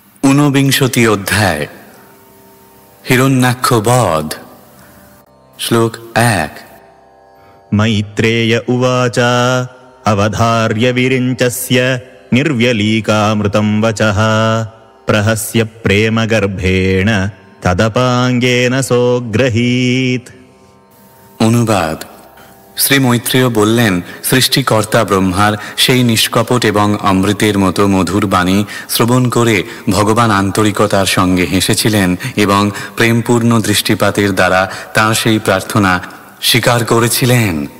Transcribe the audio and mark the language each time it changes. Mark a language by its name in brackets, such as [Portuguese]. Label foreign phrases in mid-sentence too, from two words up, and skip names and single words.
[Bangla] ঊনবিংশতি অধ্যায় হিরণ্যাক্ষ বধ। শ্লোক 1। [Sanskrit] मैत्रेय उवाच अवधार्य विरिञ्चस्य निर्व्यलीकामृतं वचः प्रहस्य प्रेमगर्भेण तदपाङ्गेन सोऽग्रहीत्। [Bangla] অনুবাদ। শ্রী মৈত্রেয় বললেন, সৃষ্টিকর্তা ব্রহ্মার সেই নিষ্কপট এবং অমৃতের মতো মধুর বাণী শ্রবণ করে ভগবান আন্তরিকতার সঙ্গে হেসেছিলেন এবং প্রেমপূর্ণ দৃষ্টিপাতের দ্বারা তাঁর সেই প্রার্থনা স্বীকার করেছিলেন।